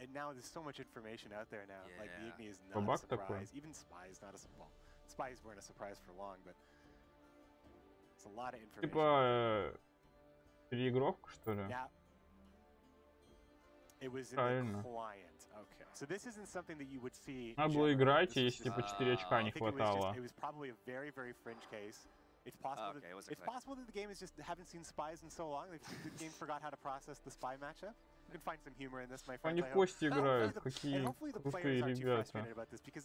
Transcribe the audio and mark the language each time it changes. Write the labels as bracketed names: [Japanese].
[English] Now there's so much information out there now. Like the Igni is not a surprise. Even Spy is not a surprise. Spies weren't a surprise for long, but it's a lot of information. [Russian] Типа переигровка, что ли? [English] Yeah. It was in the client. Okay. So this isn't something that you would see. [Russian] Надо было играть, если типа 4 очка не хватало. [English] It was probably a very, very fringe case. It's possible. It's possible that the game is just haven't seen spies in so long. The game forgot how to process the spy matchup. You can find some humor in this, my friend. [Russian] Они в кости играют, какие крутые ребята.